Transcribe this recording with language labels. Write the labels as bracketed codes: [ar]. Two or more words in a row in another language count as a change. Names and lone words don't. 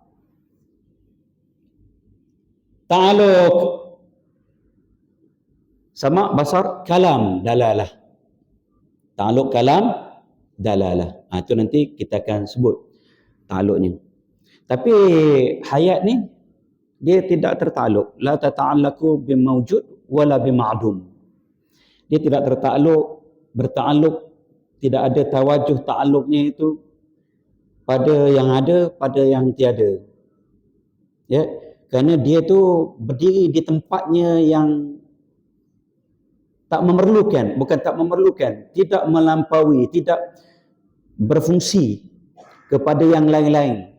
[ms] Ta'aluk sama basar, kalam, dalalah. Ta'aluk kalam, dalalah. Itu nanti kita akan sebut ta'aluknya. Tapi hayat ni dia tidak tertakluk. [ar] لا تتعلق بموجود ولا بمعدوم. [ms] Dia tidak bertakluk, tidak ada tawajuh ta'aluknya itu pada yang ada, pada yang tiada. Ya, kerana dia tu berdiri di tempatnya yang tak memerlukan, bukan tak memerlukan, tidak melampaui, tidak berfungsi kepada yang lain-lain.